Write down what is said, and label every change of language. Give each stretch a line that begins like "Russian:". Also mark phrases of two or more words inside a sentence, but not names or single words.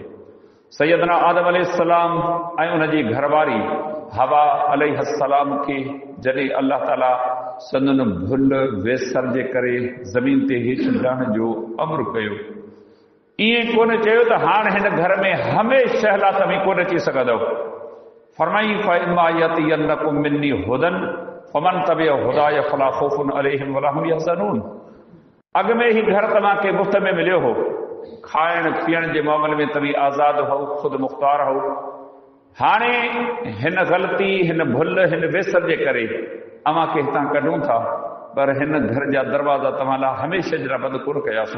Sindhi: सैयदना आदम अलैहिस्सलाम ऐं उन जी घरवारी हवा अलैहिस्सलाम खे जॾहिं अल्लाह ताला संदन भुल वेसर जे करे ज़मीन ते हेठि लहण जो अमर कयो, ईअं कोन चयो त हाणे हिन घर में हमेशह लाइ तव्हीं कोन अची सघंदव।
Arabic: फरमाई فإما يأتينكم مني هدى فمن تبع هداي فلا خوف عليهم ولا هم يحزنون.
Sindhi: अॻ में ही घर तव्हांखे मुफ़्त में मिलियो हो, खाइण पीअण जे मामले में तव्हीं आज़ादु हो, ख़ुदि मुख़्तार हो। हाणे हिन ग़लती हिन भुल हिन वेसर जे करे अव्हां खे हितां कढूं था, पर हिन घर जा दरवाज़ा तव्हां लाइ हमेशह जे लाइ बंदि कोन कयासूं।